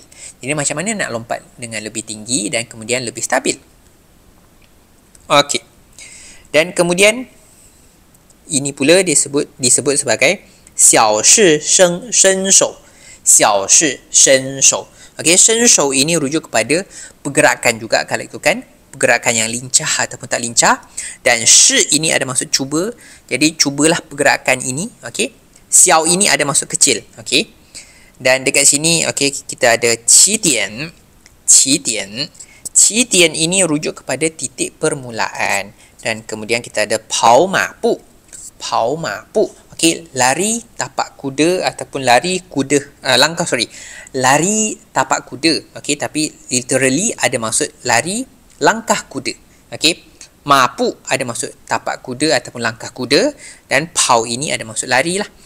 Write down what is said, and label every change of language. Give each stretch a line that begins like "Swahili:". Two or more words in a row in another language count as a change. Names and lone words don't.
Malay: Jadi macam mana nak lompat dengan lebih tinggi dan kemudian lebih stabil. Okey. Dan kemudian ini pula disebut sebagai
Chinese: 小试身手. 小试身手.
Malay: Okey, 身手 ini rujuk kepada pergerakan juga kalau itu kan, pergerakan yang lincah ataupun tak lincah. Dan 试 ini ada maksud cuba. Jadi cubalah pergerakan ini. Okey. 小 ini ada maksud kecil. Okey. Dan dekat sini okey kita ada 起点. 起点. 起点 ini rujuk kepada titik permulaan. Dan kemudian kita ada
Chinese: 跑马步. 跑马步.
Malay: Okey, lari tapak kuda ataupun lari kuda lari tapak kuda. Okey, tapi literally ada maksud lari langkah kuda. Okey, mapu ada maksud tapak kuda ataupun langkah kuda, dan pau ini ada maksud lari lah.